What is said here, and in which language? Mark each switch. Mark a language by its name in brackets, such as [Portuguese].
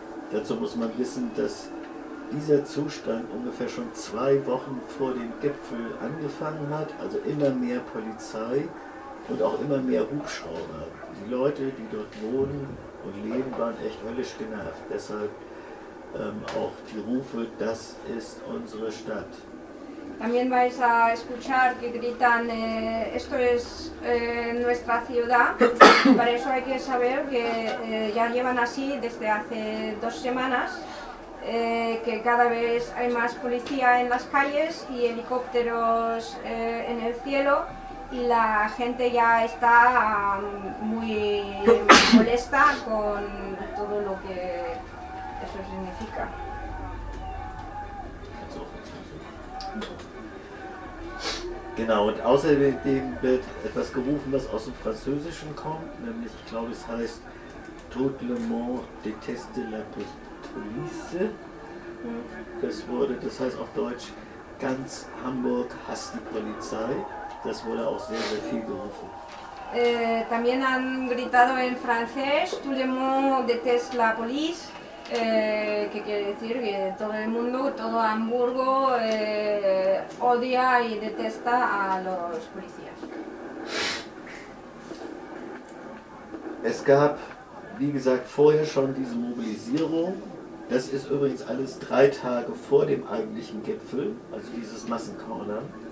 [German] Dazu muss man wissen, dass dieser Zustand ungefähr schon zwei Wochen vor dem Gipfel angefangen hat, also immer mehr Polizei und auch immer mehr Hubschrauber. Die Leute, die dort wohnen und leben, waren echt höllisch genervt. Deshalb auch die Rufe, das ist unsere Stadt. [Spanish] También vais a escuchar que gritan esto es nuestra ciudad. Para eso hay que saber que ya llevan así desde hace dos semanas, que cada vez hay más policía en las calles y helicópteros en el cielo y la gente ya está muy molesta con todo lo que eso significa. [German] Genau, und außerdem wird etwas gerufen, was aus dem Französischen kommt, nämlich, ich glaube, es heißt [French] Tout le monde déteste la police. [German] Das heißt auf Deutsch, ganz Hamburg hasst die Polizei. Das wurde auch sehr, sehr viel gerufen. [Spanish] También han gritado en francés [French] Tout le monde déteste la police. [Spanish] Que quiere decir que todo el mundo, todo Hamburgo, odia y detesta a los policías. [German] Es gab, wie gesagt, vorher schon diese Mobilisierung. Das ist übrigens alles drei Tage vor dem eigentlichen Gipfel, also dieses Massencornern.